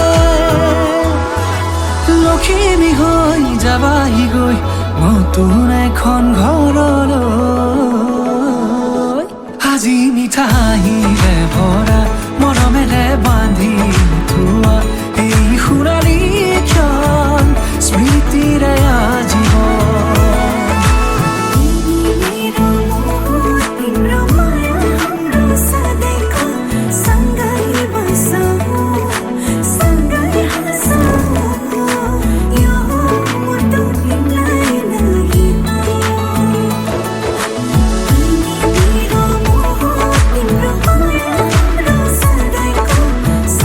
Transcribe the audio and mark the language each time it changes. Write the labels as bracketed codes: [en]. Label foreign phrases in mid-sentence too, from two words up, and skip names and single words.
[as] লখিমী হৈ যাবাহি গৈ নতুন এখন ঘৰলৈ আজি মিঠাইৰে ভৰা মৰমেৰে বান্ধি থোৱা এই সোণালী ক্ষণ স্মৃতিৰে আজীৱন [ne] मेरो मोह तिम्रो माया हाम्रो सधैँको सँगै बसौँ सँगै हाँसौँ यो मुटु तिमीलाई नै मेरो मोह तिम्रो माया हाम्रो सधैँको